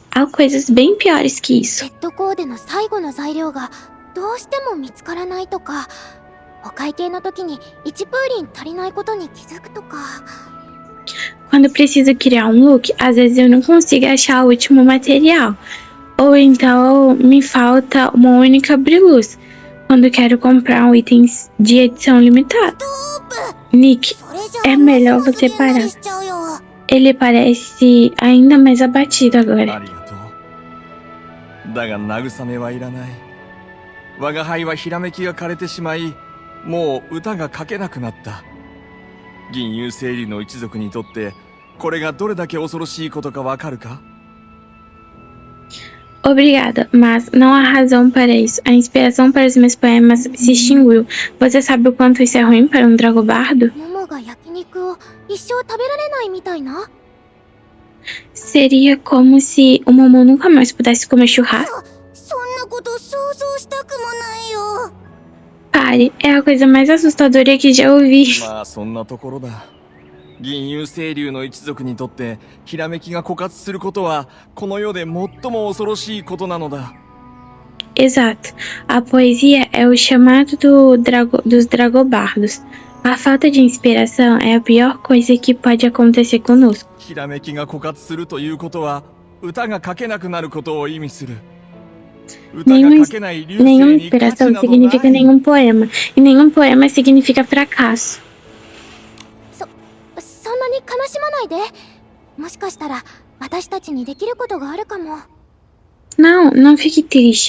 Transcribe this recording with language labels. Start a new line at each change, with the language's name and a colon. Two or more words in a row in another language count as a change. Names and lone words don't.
Portuguese: Há coisas bem piores que isso. Quando preciso criar um look, às vezes eu não consigo achar o último material. Ou então me falta uma única briluz quando quero comprar um item de edição limitada. Nick, é melhor você parar. Ele parece ainda mais abatido agora.
Japanese: 我輩はひらめきが枯れてしまい、もう歌が書けなくなった。銀融星流の一族にとってこれがどれだけ恐ろしいことかわかるか?
Portuguese: Obrigada, mas não há razão para isso. A inspiração para os meus poemas se extinguiu. Você sabe o quanto isso é ruim para um dragobardo? Seria como se o Momo nunca mais pudesse comer churrasco. Pare, é a coisa mais assustadora que já ouvi.
Japanese: 銀融星流の一族にとってひらめきが枯渇することはこの世で最も恐ろしいことなのだ。
Portuguese: Exato. A poesia é o chamado dos dragobardos. A falta de inspiração é a pior coisa que pode acontecer conosco.
Japanese: ひらめきが枯渇するということは歌が書けなくなることを意味する。
Portuguese: Nenhuma inspiração significa nenhum poema, e nenhum poema significa fracasso. Não, não fique triste.